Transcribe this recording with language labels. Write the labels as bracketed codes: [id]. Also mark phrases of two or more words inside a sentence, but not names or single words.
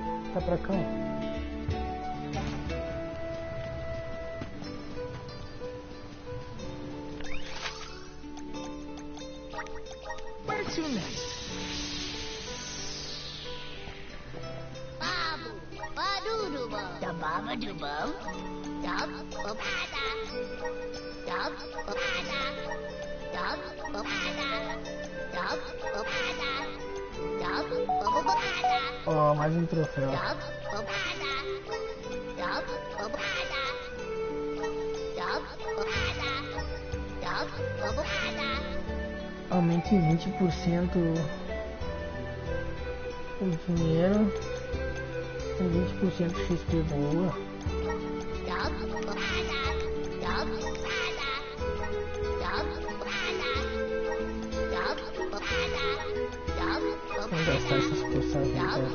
[pt] Tá pra cá. [en] Where to next? Babu, badudubo, da babadubo, dub, babada, dub, babada, dub, babada, dub, babada, dub, babada. [pt] Ó, mais um troféu. Dub, babada, dub, babada, dub, babada, dub, babada. Aumente em 20% o dinheiro. Com 20% de XP boa. Vamos gastar essas poções aqui.